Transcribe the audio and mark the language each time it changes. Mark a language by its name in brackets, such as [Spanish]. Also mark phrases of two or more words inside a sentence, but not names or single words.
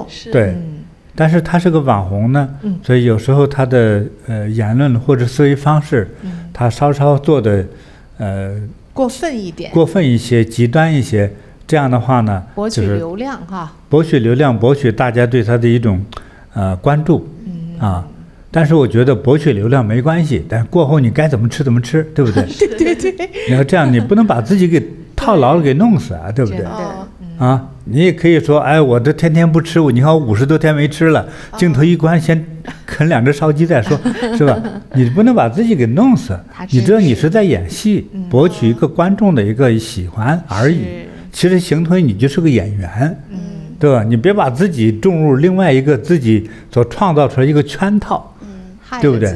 [Chinese] 對，但是他是個網紅呢，所以有時候他的言論或者思維方式，他稍稍做的過分一點，過分一些，極端一些，這樣的話呢，博取流量哈，博取流量，博取大家對他的一種關注，但是我覺得博取流量沒關係，但是過後你該怎麼吃怎麼吃，對不對？對。你要這樣，你不能把自己給套牢了，給弄死啊，對不對？啊，你也可以說，哎，我這天天不吃，你看我50多天沒吃了，鏡頭一關，先啃2隻燒雞再說，是吧？你不能把自己給弄死，你知道你是在演戲，博取一個觀眾的一個喜歡而已。其實形同你就是個演員，對吧？你別把自己種入另外一個自己所創造出來一個圈套，對不對？